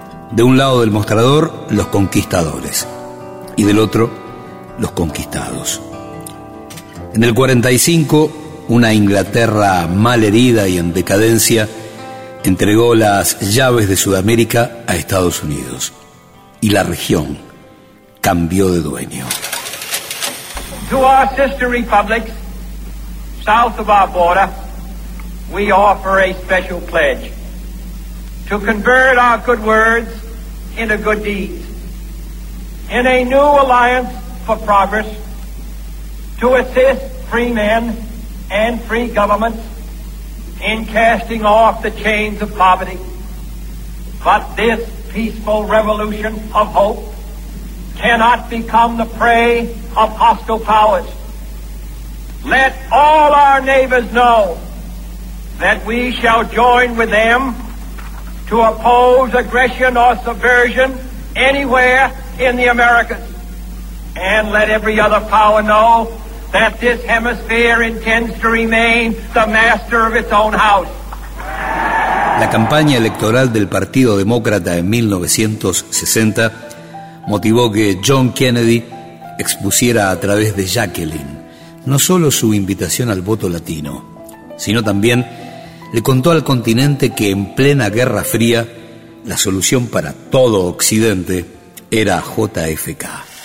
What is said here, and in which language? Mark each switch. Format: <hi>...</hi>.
<es>De un lado del mostrador, los conquistadores, y del otro, los conquistados. En el 45, una Inglaterra mal herida y en decadencia entregó las llaves de Sudamérica a Estados Unidos, y la región cambió de dueño.</es> <en>To our sister republics south of our border, we offer a special pledge to convert our good words into good deeds, in a new alliance for progress, to assist free men and free governments in casting off the chains of poverty. But this peaceful revolution of hope cannot become the prey of hostile powers. Let all our neighbors know that we shall join with them to oppose aggression or subversion anywhere in the Americas. And let every other power know that this hemisphere intends to remain the master of its own house.</en> <es>La campaña electoral del Partido Demócrata en 1960 motivó que John Kennedy expusiera a través de Jacqueline no solo su invitación al voto latino, sino también le contó al continente que en plena Guerra Fría la solución para todo Occidente era JFK.</es>